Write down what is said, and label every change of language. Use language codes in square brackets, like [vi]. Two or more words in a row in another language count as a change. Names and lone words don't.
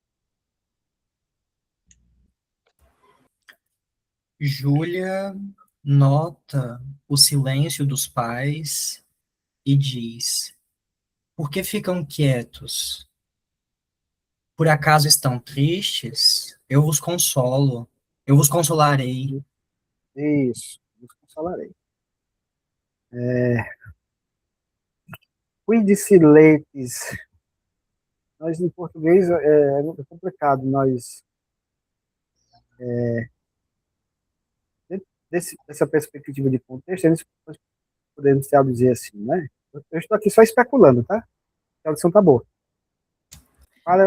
[pt] Júlia nota o silêncio dos pais e diz: por que ficam quietos? Por acaso estão tristes? Eu vos consolo, eu vos consolarei. Isso, vos consolarei. [la] Quid siletis. [pt] Nós, em português, é muito complicado. Nós, dessa perspectiva de contexto, nós podemos traduzir assim, né? Eu estou aqui só especulando, tá? A tradução tá boa. Para